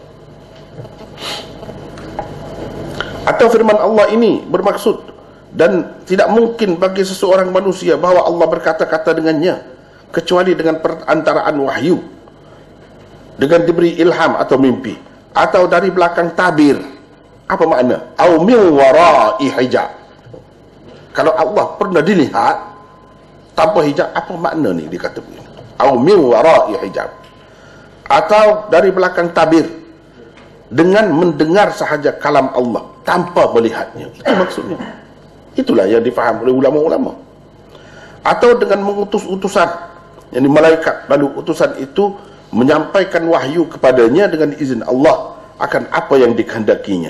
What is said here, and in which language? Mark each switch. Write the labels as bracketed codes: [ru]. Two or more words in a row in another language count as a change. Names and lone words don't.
[ms] Atau firman Allah ini bermaksud, dan tidak mungkin bagi seseorang manusia bahawa Allah berkata-kata dengannya kecuali dengan perantaraan wahyu, dengan diberi ilham atau mimpi, atau dari belakang tabir. Apa makna? [ar] أو من وراء حجاب. [ms] Kalau Allah pernah dilihat tanpa hijab, apa makna ni dikata begini? [ar] أو من وراء حجاب. [ms] Atau dari belakang tabir, dengan mendengar sahaja kalam Allah tanpa melihatnya. Itu maksudnya. Itulah yang difaham oleh ulama-ulama. Atau dengan mengutus utusan, yakni malaikat, lalu utusan itu menyampaikan wahyu kepadanya dengan izin Allah akan apa yang dikehendakinya.